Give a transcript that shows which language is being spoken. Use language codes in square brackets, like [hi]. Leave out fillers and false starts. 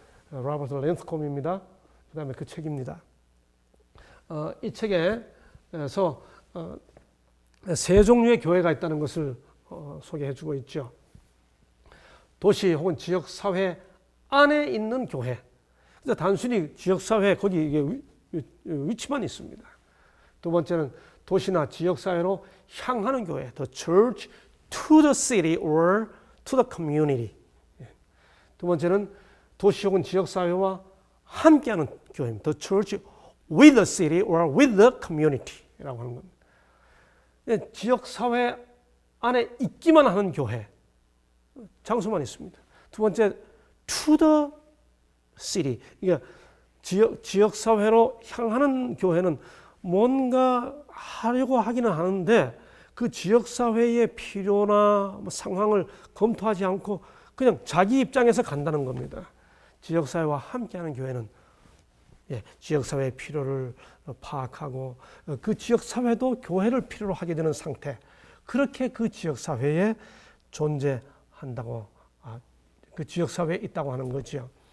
[ko] 로버트 랜스콤입니다. 그 다음에 그 책입니다. 이 책에서 세 종류의 교회가 있다는 것을 소개해 주고 있죠. 도시 혹은 지역사회 안에 있는 교회. 그래서 단순히 지역사회 거기 이게 위치만 있습니다. 두 번째는 도시나 지역사회로 향하는 교회. [en] The church to the city or to the community. [ko] 두 번째는 도시 혹은 지역사회와 함께하는 교회입니다. [en] The church with the city or with the community [ko] 라고 하는 겁니다. 지역사회 안에 있기만 하는 교회, 장소만 있습니다. 두 번째, [en] to the city. [ko] 그러니까 지역사회로 향하는 교회는 뭔가 하려고 하기는 하는데 그 지역사회의 필요나 상황을 검토하지 않고 그냥 자기 입장에서 간다는 겁니다. 지역사회와 함께하는 교회는 지역사회의 필요를 파악하고 그 지역사회도 교회를 필요로 하게 되는 상태, 그렇게 그 지역사회에 존재한다고, 그 지역사회에 있다고 하는 거죠.